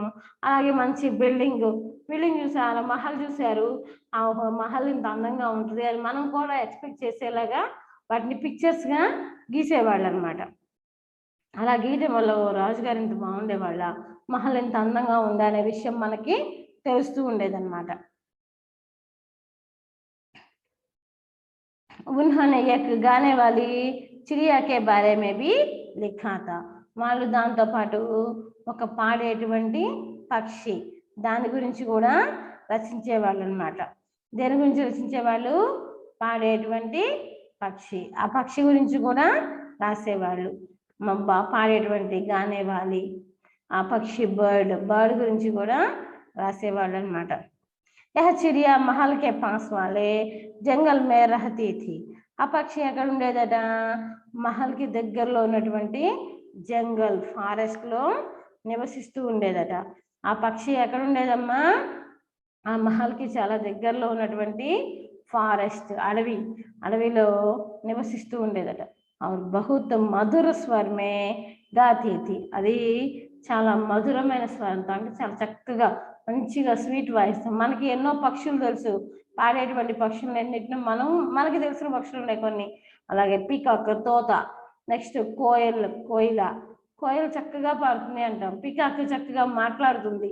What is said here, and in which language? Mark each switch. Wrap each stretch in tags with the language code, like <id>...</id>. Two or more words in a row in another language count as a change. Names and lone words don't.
<te>అలాగే మంచి బిల్డింగ్ చూసారు, మహల్ చూశారు, ఆ మహల్ ఇంత అందంగా ఉంటుంది అని మనం కూడా ఎక్స్పెక్ట్ చేసేలాగా వాటిని పిక్చర్స్గా గీసేవాళ్ళు అనమాట. అలా గీయటం వల్ల ఓ రాజుగారు ఇంత బాగుండేవాళ్ళ, మహల్ ఇంత అందంగా ఉందా అనే విషయం మనకి తెలుస్తూ ఉండేదన్నమాట.</te> <hi>उन्होंने एक गाने वाली चिड़िया के बारे में भी लिखा था.</hi> <te>వాళ్ళు దాంతో పాటు ఒక పాడేటువంటి పక్షి, దాని గురించి కూడా రచించేవాళ్ళు అనమాట. దేని గురించి రచించేవాళ్ళు, పాడేటువంటి పక్షి, ఆ పక్షి గురించి కూడా రాసేవాళ్ళు. పాడేటువంటి గానేవాలి, ఆ పక్షి బర్డ్ గురించి కూడా రాసేవాళ్ళు అనమాట.</te> <hi>यह चिड़िया महल के पास वाले जंगल में रहती थी.</hi> <te>ఆ పక్షి ఎక్కడ ఉండేదట, మహల్కి దగ్గరలో ఉన్నటువంటి జంగల్, ఫారెస్ట్ లో నివసిస్తూ ఉండేదట. ఆ పక్షి ఎక్కడ ఉండేదమ్మా, ఆ మహల్కి చాలా దగ్గరలో ఉన్నటువంటి ఫారెస్ట్, అడవిలో నివసిస్తూ ఉండేదట.</te> <hi>बहुत मधुर स्वर में गाती थी.</hi> <te>అది చాలా మధురమైన స్వరంతో, అంటే చాలా చక్కగా మంచిగా</te> <en>sweet voice.</en> <te>మనకి ఎన్నో పక్షులు తెలుసు, పాడేటువంటి పక్షులు ఎన్నిటిని మనకి తెలిసిన పక్షులు ఉన్నాయి కొన్ని. అలాగే పీకాక్, తోత, నెక్స్ట్ కోయిల, కోయిలు చక్కగా పాడుతుంది అంటాం, పికాక్ చక్కగా మాట్లాడుతుంది.</te>